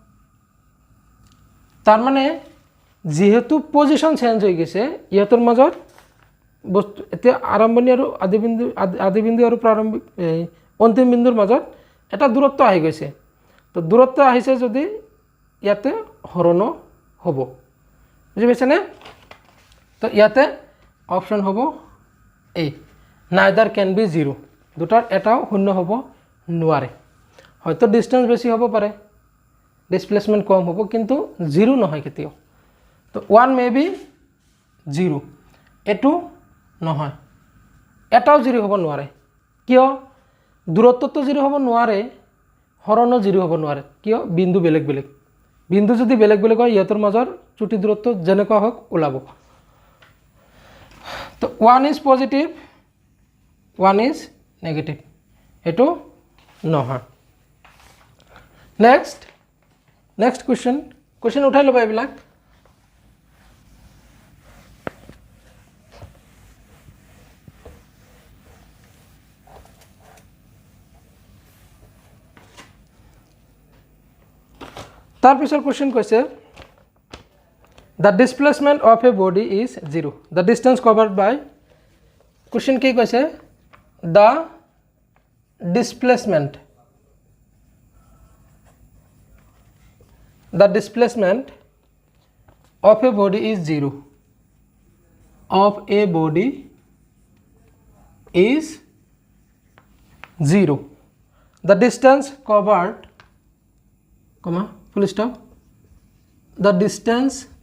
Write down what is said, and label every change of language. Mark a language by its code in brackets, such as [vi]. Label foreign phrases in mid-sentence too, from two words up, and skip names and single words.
[as] তাৰ মানে যেহেতু পজিশন চেঞ্জ হৈ গৈছে ইয়াতৰ মাজত বস্তু এতিয়া আৰম্ভণি আৰু আদিবিন্দু আৰু প্ৰাৰম্ভিক অন্তিম বিন্দুৰ মাজত এটা দূৰত্ব আহি গৈছে তো দূৰত্ব আহিছে যদি ইয়াতে হৰণ হ'ব বুজি পাইছেনে তো ইয়াতে অপশন হ'ব এই [en] neither can be 0 [as] দুটাৰ এটাও শূন্য হ'ব নোৱাৰে হয়তো ডিসটেন্স বেছি হ'ব পাৰে ডিসপ্লেসমেন্ট কম হ'ব কিন্তু 0 নহয় কেতিয়াও তো [en] 1 may be 0 [as] এটু নহয় এটাও 0 হ'ব নোৱাৰে কিয় দূৰত্ব তো 0 হ'ব নোৱাৰে হৰণ 0 হ'ব নোৱাৰে কিয় বিন্দু বেলেগ বেলেগ বিন্দু যদি বেলেগ বেলেগ হয় ইয়াতৰ মাজৰ চুটি দূৰত্ব যেনেকুৱা হওক ওলাব তো [en] 1 is positive 1 is negative [as] এটু নহয় [en] next question [as] উঠাই লবা এইবিলাক তাৰ পিছৰ কোশ্চেন কৈছে [en] the displacement of a body is 0 the distance covered by [as] কোশ্চেন কি কৈছে [en] the displacement of a body is 0 of a body is 0 the distance covered comma full stop the distance